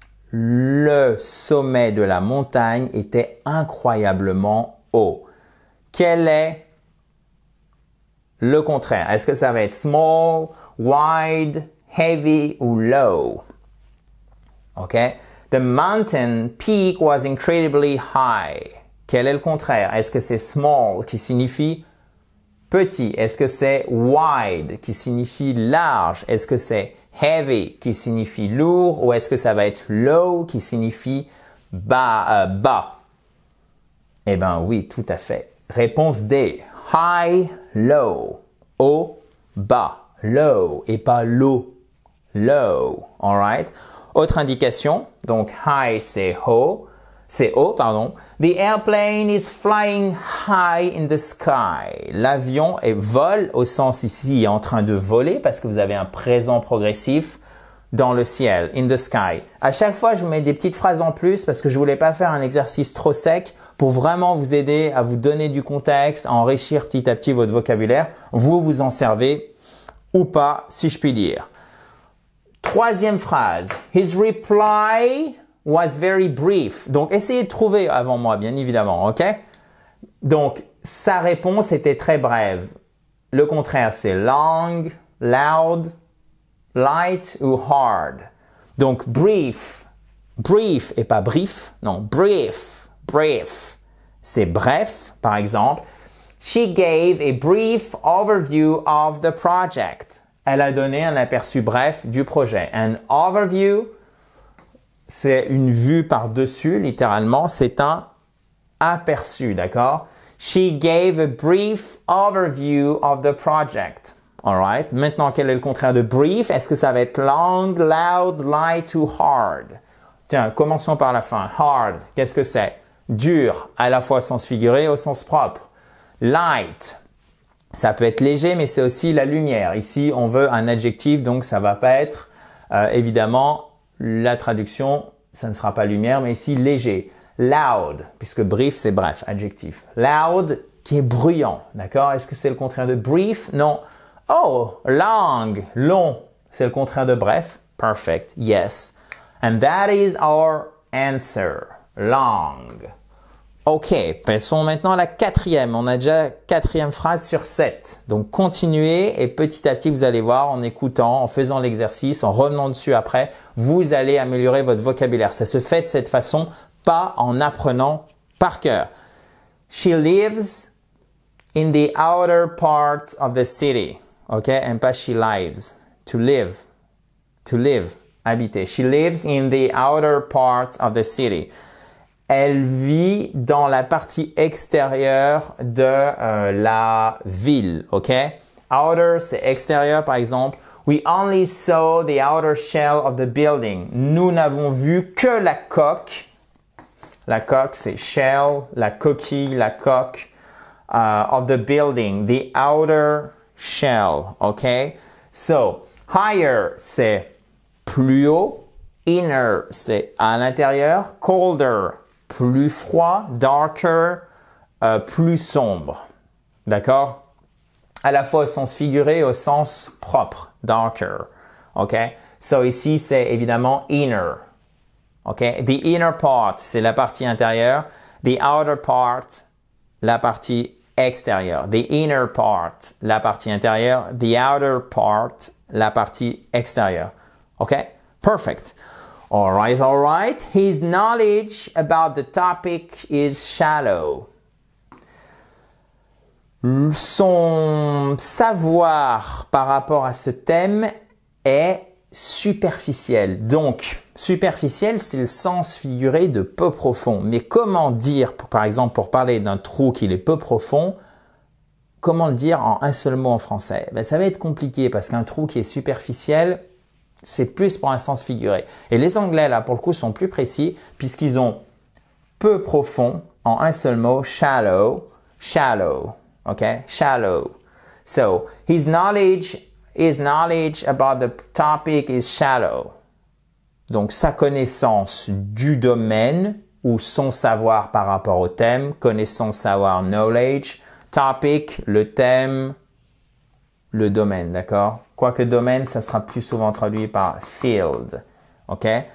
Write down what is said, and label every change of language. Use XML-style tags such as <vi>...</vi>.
<fr>Le sommet de la montagne était incroyablement haut. Quel est le contraire? Est-ce que ça va être small, wide, heavy ou low? OK?</fr> <en>The mountain peak was incredibly high.</en> <fr>Quel est le contraire? Est-ce que c'est small qui signifie petit? Est-ce que c'est wide qui signifie large? Est-ce que c'est heavy qui signifie lourd? Ou est-ce que ça va être low qui signifie bas? Eh bien oui, tout à fait. Réponse D. High, low. Haut, bas. Low et pas low. Low. Alright? Autre indication. Donc high, c'est haut. C'est haut, pardon.</fr> <en>The airplane is flying high in the sky.</en> <fr>L'avion vole au sens ici est en train de voler parce que vous avez un présent progressif dans le ciel,</fr> <en>in the sky.</en> <fr>À chaque fois, je vous mets des petites phrases en plus parce que je voulais pas faire un exercice trop sec pour vraiment vous aider à vous donner du contexte, à enrichir petit à petit votre vocabulaire. Vous en servez ou pas, si je puis dire. Troisième phrase.</fr> <en>His reply was very brief.</en> <fr>Donc, essayez de trouver avant moi, bien évidemment, OK? Donc, sa réponse était très brève. Le contraire, c'est long, loud, light ou hard. Donc, brief. Brief et pas brief. Non, brief. Brief. C'est bref, par exemple.</fr> <en>She gave a brief overview of the project.</en> <fr>Elle a donné un aperçu bref du projet. An overview, c'est une vue par-dessus, littéralement. C'est un aperçu, d'accord?</fr> <en>She gave a brief overview of the project.</en> <fr>Alright. Maintenant, quel est le contraire de brief? Est-ce que ça va être long, loud, light ou hard? Tiens, commençons par la fin. Hard, qu'est-ce que c'est? Dur, à la fois au sens figuré et au sens propre. Light, Ça peut être léger, mais c'est aussi la lumière. Ici, on veut un adjectif, donc ça va pas être, évidemment, la traduction, ça ne sera pas lumière, mais ici, léger. Loud, puisque brief, c'est bref, adjectif. Loud, qui est bruyant, d'accord? Est-ce que c'est le contraire de brief? Non. Oh, long, long, c'est le contraire de bref.</fr> <en>Perfect, yes. And that is our answer. Long.</en> <fr>Ok, passons maintenant à la quatrième. On a déjà quatrième phrase sur 7. Donc, continuez et petit à petit, vous allez voir, en écoutant, en faisant l'exercice, en revenant dessus après, vous allez améliorer votre vocabulaire. Ça se fait de cette façon, pas en apprenant par cœur.</fr> <en>She lives in the outer part of the city. Ok, and pas she lives. To live. To live. Habiter. She lives in the outer part of the city.</en> <fr>Elle vit dans la partie extérieure de la ville, ok? Outer, c'est extérieur, par exemple.</fr> <en>We only saw the outer shell of the building.</en> <fr>Nous n'avons vu que la coque. La coque, c'est shell, la coquille, la coque</fr> <en>of the building. The outer shell, ok? So, higher,</en> <fr>c'est plus haut. Inner, c'est à l'intérieur. Colder, plus froid. Darker, plus sombre. D'accord? À la fois au sens figuré et au sens propre. Darker. OK? So ici, c'est évidemment inner. OK?</fr> <en>The inner part,</en> <fr>c'est la partie intérieure.</fr> <en>The outer part,</en> <fr>la partie extérieure.</fr> <en>The inner part,</en> <fr>la partie intérieure.</fr> <en>The outer part,</en> <fr>la partie extérieure. OK? Perfect.</fr> <en>All right. His knowledge about the topic is shallow.</en> <fr>Son savoir par rapport à ce thème est superficiel. Donc, superficiel, c'est le sens figuré de peu profond. Mais comment dire, par exemple, pour parler d'un trou qui est peu profond, comment le dire en un seul mot en français? Ça va être compliqué parce qu'un trou qui est superficiel, c'est plus pour un sens figuré. Et les Anglais, là, pour le coup, sont plus précis puisqu'ils ont peu profond en un seul mot, shallow, ok?</fr> <en>Shallow. So, his knowledge about the topic is shallow.</en> <fr>Donc, sa connaissance du domaine ou son savoir par rapport au thème, connaissance, savoir, knowledge, topic, le thème, le domaine, d'accord? Quoique domaine, ça sera plus souvent traduit par field, ok?</fr>